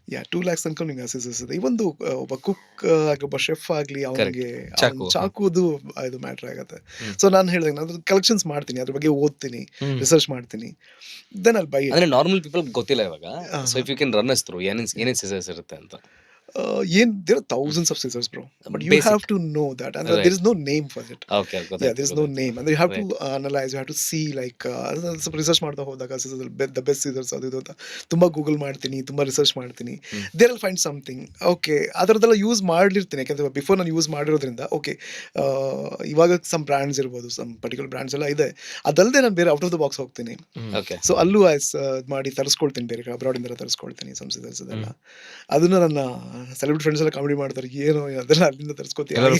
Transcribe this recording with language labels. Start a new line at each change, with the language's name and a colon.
Kannada: 2 lakhs ತನಕ ನಿಮ್ಗೆ scissors ಇದೆ. ಇವೊಂದು ಒಬ್ಬ ಕುಕ್ ಒಬ್ಬ ಶೆಫ್ ಆಗ್ಲಿ, ಅವನಿಗೆ ಚಾಕುದು ಇದು ಮ್ಯಾಟರ್ ಆಗುತ್ತೆ. ಸೊ ನಾನು ಹೇಳಿದಾಗ ನಾನು ಕಲೆಕ್ಷನ್ಸ್ ಮಾಡ್ತೀನಿ, ಅದ್ರ ಬಗ್ಗೆ ಓದ್ತೀನಿ, ರಿಸರ್ಚ್ ಮಾಡ್ತೀನಿ,
English: Then I'll buy.
Kannada: ಅಂದ್ರೆ ನಾರ್ಮಲ್ ಪೀಪಲ್ ಗೊತ್ತಿಲ್ಲ ಇವಾಗ.
English: so if you can run us through
Kannada: ಏನೇನ್ ಸಿಸರ್ಸ್ ಇರುತ್ತೆ ಅಂತ.
English: there are thousands of scissors, bro, but you have to know that, and there is no name for it. Okay, there is no name, and you have to analyze, you have to see, like
Kannada: ಸ್ವಲ್ಪ research ಮಾಡ್ತಾ ಹೋದಾಗ
English: scissors the best scissors
Kannada: ಅದು ಇದು ಅಂತ ತುಂಬಾ Google ಮಾಡ್ತೀನಿ, ತುಂಬಾ research ಮಾಡ್ತೀನಿ.
English: there will find something.
Kannada: Okay, ಅದರದೆಲ್ಲ use ಮಾಡಿರ್ತೀನಿ, ಯಾಕಂದ್ರೆ ಬಿಫೋರ್ ನಾನು ಯೂಸ್ ಮಾಡಿರೋದ್ರಿಂದ. ಓಕೆ, ಇವಾಗ ಸಮ್ ಬ್ರ್ಯಾಂಡ್ಸ್ ಇರ್ಬೋದು, ಸಮ್ ಪರ್ಟಿಕ್ಯುಲರ್ ಬ್ರ್ಯಾಂಡ್ಸ್ ಎಲ್ಲ ಇದೆ. ಅದಲ್ಲದೆ ನಾನು ಬೇರೆ ಔಟ್ ಆಫ್ ದ ಬಾಕ್ಸ್ ಹೋಗ್ತೀನಿ. ಸೊ ಅಲ್ಲೂ ಮಾಡಿ ತರಿಸ್ಕೊಳ್ತೀನಿ, ಬೇರೆ ಅಬ್ರಾಡ್ ಇಂದ ತರಿಸ್ಕೊಳ್ತೀನಿ ಸಮ್ ಸಿಸರ್ಸ್ ಅದೆಲ್ಲ. ಅದನ್ನ ನನ್ನ ಸೆಲೆಬ್ರಿಟಿ ಫ್ರೆಂಡ್ಸ್ ಎಲ್ಲ ಕಾಮಿಡಿ ಮಾಡ್ತಾರೆ, ಏನು ಅದೆಲ್ಲ ಅಲ್ಲಿಂದ ತರಿಸ್ಕೊತೀವಿ,